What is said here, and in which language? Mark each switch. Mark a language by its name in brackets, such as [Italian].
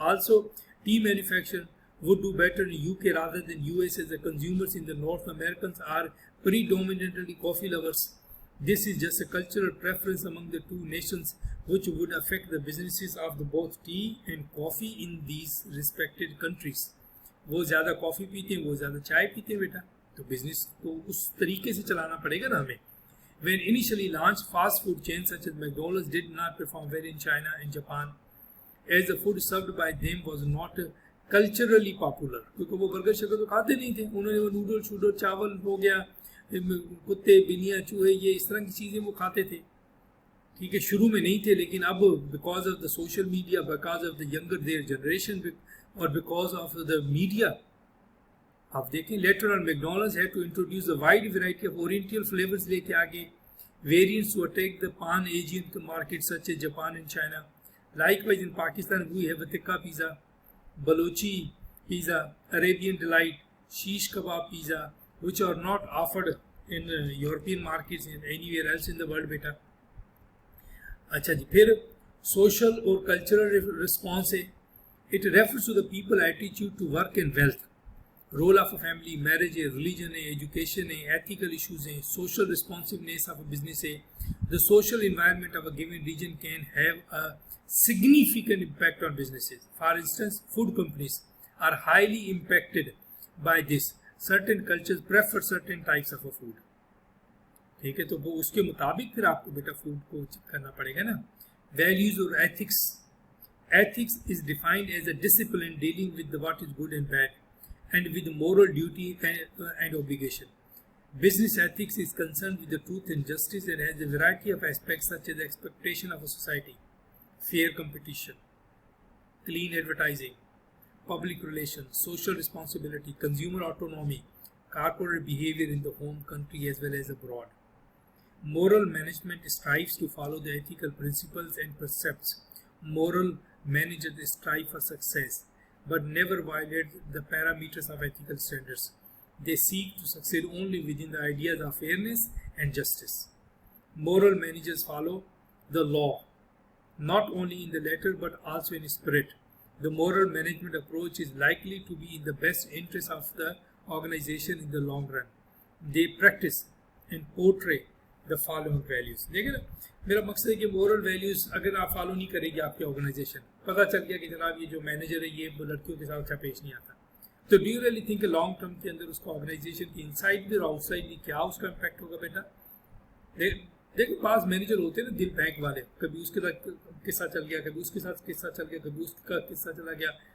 [English] Also, tea manufacturer would do better in UK rather than US as the consumers in the North Americans are predominantly coffee lovers. This is just a cultural preference among the two nations which would affect the businesses of the both tea and coffee in these respected countries. [Urdu] وہ زیادہ کافی پیتے ہیں, وہ زیادہ چائے پیتے ہیں بیٹا, تو بزنس کو اس طریقے سے چلانا پڑے گا نا ہمیں. [English] When initially launched, fast food chains such as McDonald's did not perform well in China and Japan, as the food served by them was not culturally popular. [Urdu] کیونکہ وہ برگر شگر تو کھاتے نہیں تھے, انہوں نے وہ نوڈل شوڈل چاول ہو گیا, کتے بلیاں چوہے یہ اس طرح کی چیزیں وہ کھاتے تھے. ٹھیک ہے, شروع میں نہیں تھے, لیکن اب [English] because of the social media, because of the younger their generation اور because of the media, [Urdu] آپ دیکھیں [English] later on McDonald's had to introduce a wide variety of oriental flavours [Urdu] لے کے آگے, [English] Variants to attack the pan Asian market such a Japan and China. Likewise in Pakistan we have a tikka pizza, Balochi pizza, Arabian delight, shish kebab pizza, which are not offered in European markets and anywhere else in the world beta. [Urdu] اچھا جی, پھر social اور [English] cultural response [Urdu] ہے. [English] It refers to the people attitude to work and wealth. Role of a family, marriage ہے, religion ہے, education ہے, ethical issues ہیں, social responsiveness of a business ہے. The social environment of a given region can have a significant impact on businesses. For instance, food companies are highly impacted by this. Certain cultures prefer certain types of a food. [Urdu] ٹھیک ہے, تو وہ اس کے مطابق پھر آپ کو بیٹا food کو کرنا پڑے گا نا. [English] Values or ethics. Ethics is defined as a discipline dealing with what is good and bad, and with moral duty and obligation. Business ethics is concerned with the truth and justice and has a variety of aspects such as the expectation of a society, fair competition, clean advertising, public relations, social responsibility, consumer autonomy, corporate behavior in the home country as well as abroad. Moral management strives to follow the ethical principles and precepts. Moral managers strive for success, but never violate the parameters of ethical standards. They seek to succeed only within the ideas of fairness and justice. Moral managers follow the law, not only in the letter but also in spirit. The moral management approach is likely to be in the best interest of the organization in the long run. They practice and portray the following values. [Urdu] دیکھیں نا, میرا مقصد ہے کہ moral values اگر آپ follow نہیں کرے گی آپ کی آرگنائزیشن, پتہ چل گیا کہ جناب یہ جو مینیجر ہے یہ لڑکیوں کے ساتھ اچھا پیش نہیں آتا, تو [English] do you really think [Urdu] کہ لانگ ٹرم کے اندر اس کو آرگنائزیشن کی انسائڈ بھی اور آؤٹ سائڈ بھی کیا اس کا امپیکٹ ہوگا بیٹا. دیکھیں بعض مینیجر ہوتے ہیں نا دل بینک والے, کبھی اس کے ساتھ قصہ چل گیا, کبھی اس کے ساتھ قصہ چل گیا, کبھی اس کا قصہ چلا گیا.